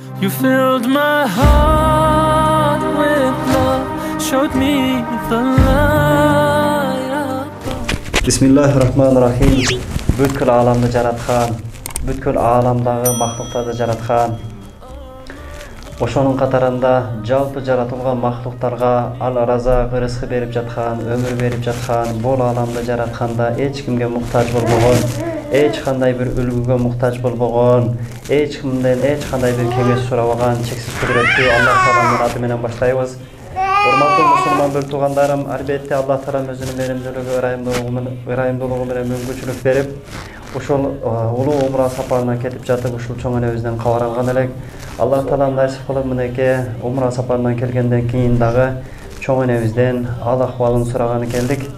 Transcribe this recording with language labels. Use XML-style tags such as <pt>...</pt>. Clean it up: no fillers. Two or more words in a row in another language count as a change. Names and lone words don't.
<en>You filled my heart with love, showed me the light above.</en> <ar>Bismillahirrahmanirrahim.</ar> <kk>Бүткіл аламды жаратқан, бүткіл аламдағы мақлуқтарды жаратқан. Ошоның қатарында жалпы жаратылған мақлуқтарға ал-разақ рызқы беріп жатқан, өмір беріп жатқан, бұл аламды жаратқанда ешкімге мұқтаж болмаған, ешқандай бір үлгіге мұқтаж болмаған, ешқандай бір кеңес сұрабаған шексіз құдіретті Аллах Тағаланың атымен баштайбыз.</kk> <ky>Урматтуу мусулман бир туугандарым, албетте Аллах Таалам өзүнүн меримдүүлүгү, ырайымдуулугу менен мүмкүнчүлүк берип, ушул улуу умра сапарына кетип жатып, ушул чоң энебизден кабар алган элек. Аллах Таалам насип кылып мынеке умра сапарынан келгенден кийин дагы чоң энебизден ал акыбалын сураганы келдик.</ky>